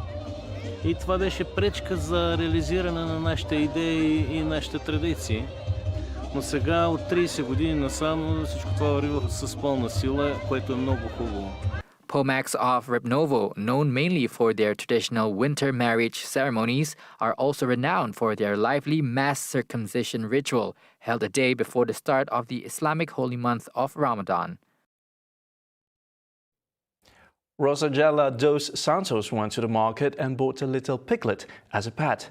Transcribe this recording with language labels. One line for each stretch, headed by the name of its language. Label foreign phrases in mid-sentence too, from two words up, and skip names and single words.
Bulgarian: И това беше пречка за реализиране на нашите идеи и нашите традиции. Но сега от 30 години насам всичко това върви с пълна сила, което е много хубаво.
English: Pomaks of Ribnovo, known mainly for their traditional winter marriage ceremonies, are also renowned for their lively mass circumcision ritual, held a day before the start of the Islamic holy month of Ramadan. Rosagela dos Santos went to the market and bought a little piglet as a pet.